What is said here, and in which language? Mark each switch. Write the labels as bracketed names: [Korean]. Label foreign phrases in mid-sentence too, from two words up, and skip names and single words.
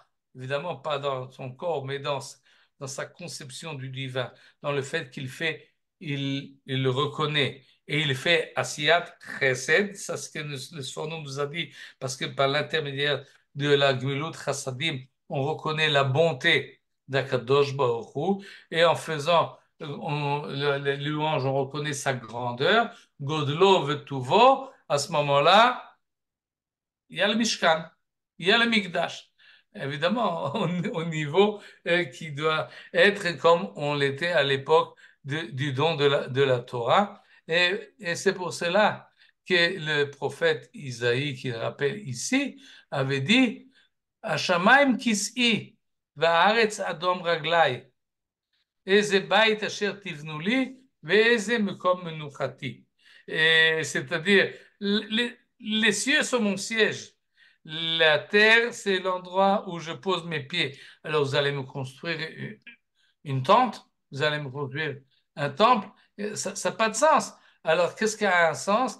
[French] Évidemment, pas dans son corps, mais dans sa conception du divin, dans le fait qu'il fait, il le reconnaît et il fait [Hebrew] עשיית חסד, [French] c'est ce que le Sforno nous a dit, parce que par l'intermédiaire de la [Hebrew] גמילות חסדים, [French] on reconnaît la bonté d' [Hebrew] הקדוש ברוך הוא, [French] et en faisant les louanges, on reconnaît sa grandeur, [Hebrew] גודלו וטובו, [French] à ce moment-là, il y a le Mishkan, il y a le Mikdash. Évidemment, au niveau qui doit être comme on l'était à l'époque du don de la Torah. Et c'est pour cela que le prophète Isaïe, qui rappelle ici, avait dit [Hebrew] השמים כסאי והארץ הדם רגלי אי זה בית אשר תבנו לי ואי זה מקום מנוחתי. [French] C'est-à-dire, les cieux sont mon siège. La terre, c'est l'endroit où je pose mes pieds. Alors, vous allez me construire une tente, vous allez me construire un temple. Ça n'a pas de sens. Alors, qu'est-ce qui a un sens?